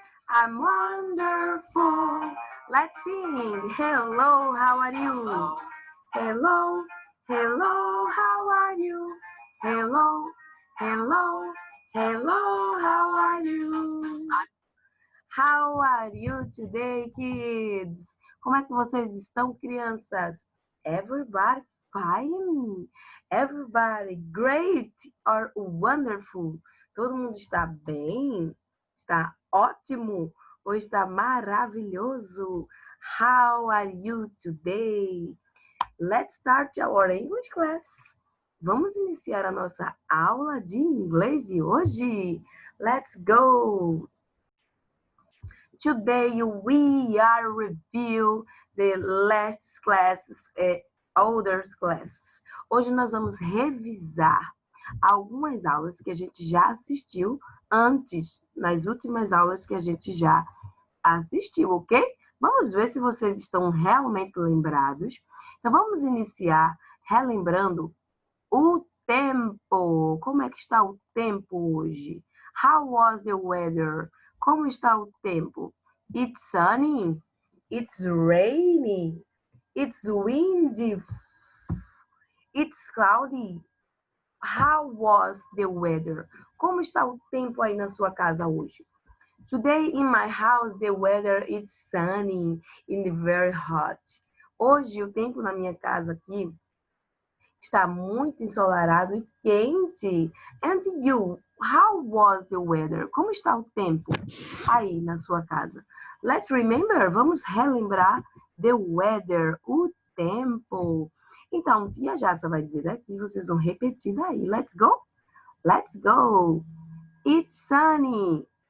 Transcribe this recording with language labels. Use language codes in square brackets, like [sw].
[en] I'm wonderful. Let's sing. Hello, how are you? Hello, hello, how are you? Hello, hello, hello, how are you? How are you today, kids? [pt] Como é que vocês estão, crianças? [en] Everybody fine? Everybody great or wonderful? [pt] Todo mundo está bem? Está ótimo? Ou está maravilhoso? [en] How are you today? Let's start our English class. [pt] Vamos iniciar a nossa aula de inglês de hoje. [en] Let's go! Today we are review the last classes, older classes. [pt] Hoje nós vamos revisar algumas aulas que a gente já assistiu antes, nas últimas aulas que a gente já assistiu, ok? Vamos ver se vocês estão realmente lembrados. Então vamos iniciar relembrando o tempo. Como é que está o tempo hoje? [en] How was the weather? [pt] Como está o tempo? [en] It's sunny. It's rainy. It's windy. It's cloudy. How was the weather? [pt] Como está o tempo aí na sua casa hoje? [en] Today in my house the weather is sunny and very hot. [pt] Hoje o tempo na minha casa aqui está muito ensolarado e quente. [en] And you, how was the weather? [pt] Como está o tempo aí na sua casa? [en] Let's remember, [pt] vamos relembrar [en] the weather, [pt] o tempo. Então, tia Jassa vai dizer aqui, vocês vão repetir daí. [en] Let's go? Let's go. It's sunny.